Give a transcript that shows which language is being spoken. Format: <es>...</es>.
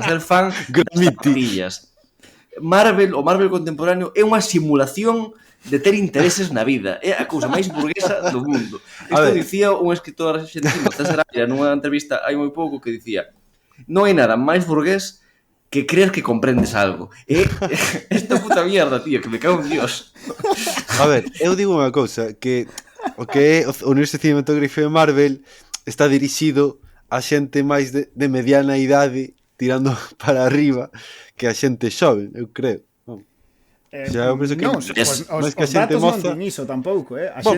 <gl>Ser fan das zapatillas. O Marvel contemporáneo é unha simulación de ter intereses na vida. É a cousa máis burguesa do mundo. Isto dicía un escritor argentino, César Ávila, nunha entrevista hai moi pouco, que dicía: non hai nada máis burgués que creer que comprendes algo.</gl> <es>Esta puta mierda, tío, que me cago en Dios.</es> <gl>A ver, eu digo unha cousa, que o que é o universo cinematográfico de Marvel está dirixido a xente máis de mediana idade, tirando para arriba, que a xente xoven, eu creo. Xa, eu penso que non, os datos non din iso tampouco, A xente</gl>